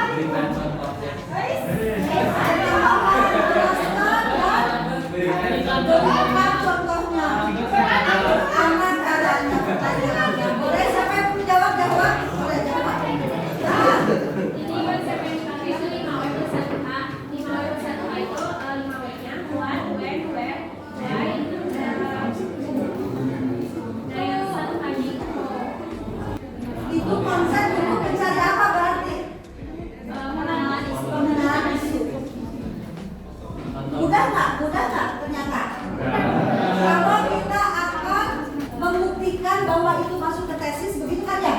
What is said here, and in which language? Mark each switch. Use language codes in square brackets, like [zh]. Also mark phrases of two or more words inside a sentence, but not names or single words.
[id] Berikan contohnya. Berikan contohnya. Aman caranya pertanyaannya. Boleh siapa yang mau jawab? Jawab. Boleh jawab. Jadi konsep yang dipakai itu 5W+1A. 5W+1A itu 5W-nya [en] one, when, where, why, [id] dari satu kali. Itu konsep untuk mencari apa berarti? Pengenalan isu. Pengenalan isu. Mudah nggak ternyata? Kalau kita akan membuktikan bahwa itu masuk ke tesis begitu kan ya?